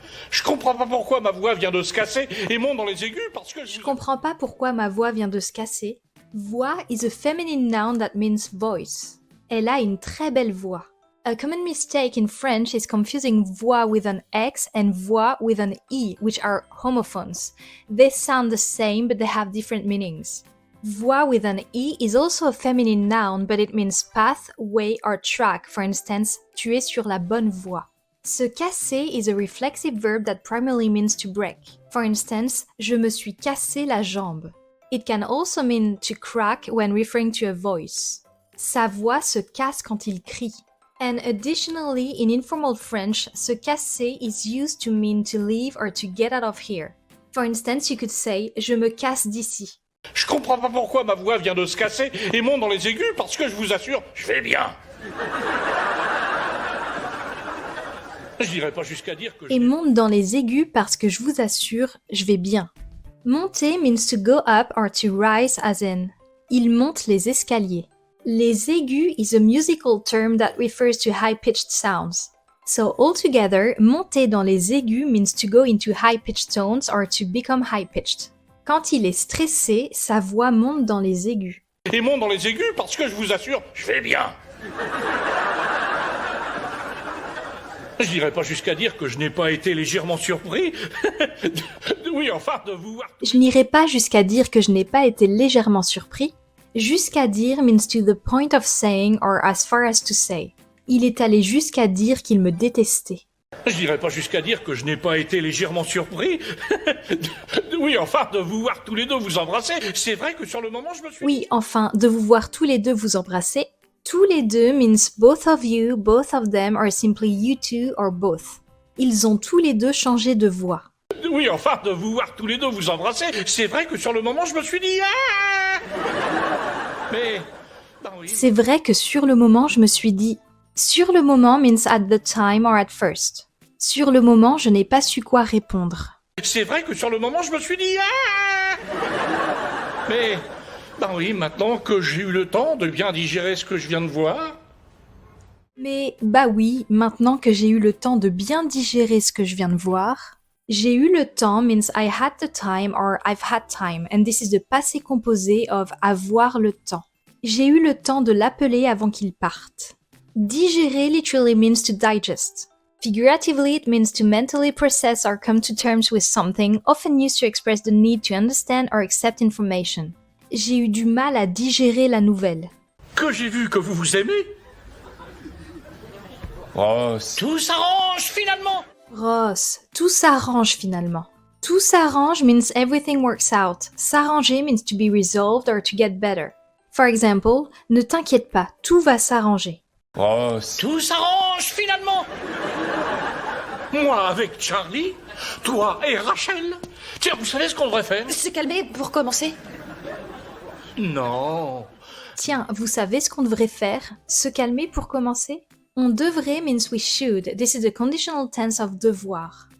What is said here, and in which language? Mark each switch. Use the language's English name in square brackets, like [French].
[French] Je comprends pas pourquoi ma voix vient de se casser et monte dans les aigus parce que... Je comprends pas pourquoi ma voix vient de se casser. [English] Voix is a feminine noun that means voice. [French] Elle a une très belle voix. [English] A common mistake in French is confusing voix with an X and voix with an E, which are homophones. They sound the same, but they have different meanings. Voix with an E is also a feminine noun, but it means path, way, or track. For instance, [French] tu es sur la bonne voie. [English] Se casser is a reflexive verb that primarily means to break. For instance, [French] je me suis cassé la jambe. [English] It can also mean to crack when referring to a voice. [French] Sa voix se casse quand il crie. [English] And additionally, in informal French, se casser is used to mean to leave or to get out of here. For instance, you could say, [French] je me casse d'ici. Je comprends pas pourquoi ma voix vient de se casser et monte dans les aigus parce que je vous assure, je vais bien. Je n'irai pas jusqu'à dire que... Et monte dans les aigus parce que je vous assure, je vais bien. [English] Monter means to go up or to rise as in. [French] Il monte les escaliers. [English] Les aigus is a musical term that refers to high-pitched sounds. So altogether, monter dans les aigus means to go into high-pitched tones or to become high-pitched. [French] Quand il est stressé, sa voix monte dans les aigus. Et monte dans les aigus parce que je vous assure, je vais bien. Je n'irai pas jusqu'à dire que je n'ai pas été légèrement surpris. Oui, enfin, de vous voir. Je n'irai pas jusqu'à dire que je n'ai pas été légèrement surpris. [English] Jusqu'à dire means to the point of saying or as far as to say. [French] Il est allé jusqu'à dire qu'il me détestait. Je n'irai pas jusqu'à dire que je n'ai pas été légèrement surpris. Oui, enfin, de vous voir tous les deux vous embrasser. C'est vrai que sur le moment, je me suis... Oui, enfin, de vous voir tous les deux vous embrasser. [English] Tous les deux means both of you, both of them, or simply you two, or both. [French] Ils ont tous les deux changé de voix. Oui, enfin, de vous voir tous les deux vous embrasser, c'est vrai que sur le moment, je me suis dit... Ah mais... Ben oui. C'est vrai que sur le moment, je me suis dit... [English] Sur le moment means at the time or at first. [French] Sur le moment, je n'ai pas su quoi répondre. C'est vrai que sur le moment, je me suis dit... Ah mais... Ben oui, maintenant que j'ai eu le temps de bien digérer ce que je viens de voir... Mais bah oui, maintenant que j'ai eu le temps de bien digérer ce que je viens de voir... [English] J'ai eu le temps means I had the time or I've had time, and this is the passé composé of avoir le temps. [French] J'ai eu le temps de l'appeler avant qu'il parte. [English] Digérer literally means to digest. Figuratively, it means to mentally process or come to terms with something, often used to express the need to understand or accept information. [French] J'ai eu du mal à digérer la nouvelle. Que j'ai vu que vous vous aimez. Oh, Tout s'arrange finalement. Ross, tout s'arrange finalement. [English] Tout s'arrange means everything works out. S'arranger means to be resolved or to get better. For example, [French] ne t'inquiète pas, tout va s'arranger. oh, Tout s'arrange finalement. Moi avec Charlie, toi et Rachel. Tiens, vous savez ce qu'on devrait faire? Se calmer pour commencer. Non. Tiens, vous savez ce qu'on devrait faire? Se calmer pour commencer? [English] On devrait means we should. This is the conditional tense of devoir.